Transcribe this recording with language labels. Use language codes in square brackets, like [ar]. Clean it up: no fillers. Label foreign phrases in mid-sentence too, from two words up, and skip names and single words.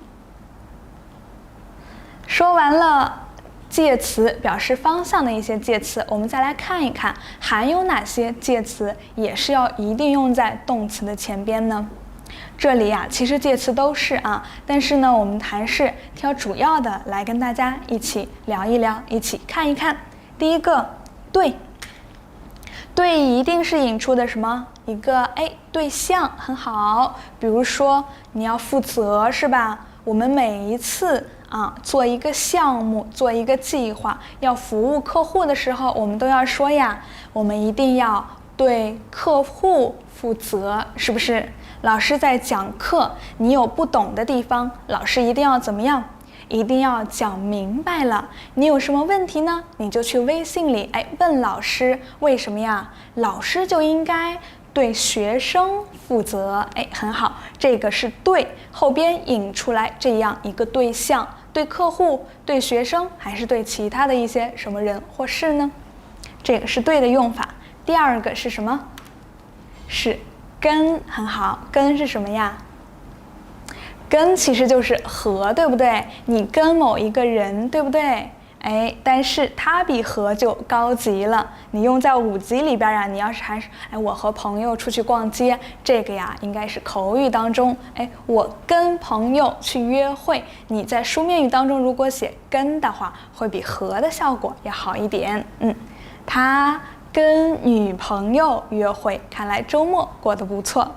[zh] 說完了介詞表示方向的一些介詞，我們再來看一看還有哪些介詞也是要一定用在动詞的前邊呢？這裡呀，其實介詞都是啊，但是呢，我們還是挑主要的来跟大家一起聊一聊，一起看一看。第一個，對。对一定是引出的什麼一個對象，很好。比如說你要負責是吧？我們每一次做一個項目，做一個計劃，要服務客戶的時候，我們都要說呀，我們一定要對客戶負責，是不是？老師在講課，你有不懂的地方，老師一定要怎麼樣？一定要講明白了。你有什麼問題呢？你就去微信裡問老師，為什麼呀？老師就應該對學生負責。很好，這個是對，後邊引出來這樣一個對象，對客戶、對學生，還是對其他的一些什麼人或事呢？這個是對的用法。第二個是什麼？是跟，很好，跟是什麼呀？跟其實就是和，對不對？你跟某一個人，對不對？但是它比和就高級了。你用在5級裡邊呀，你要是還是我和朋友出去逛街，這個呀應該是口語當中，我跟朋友去約會。你在書面語當中如果寫跟的話，會比和的效果要好一點。他跟女朋友約會，看來周末過得不錯。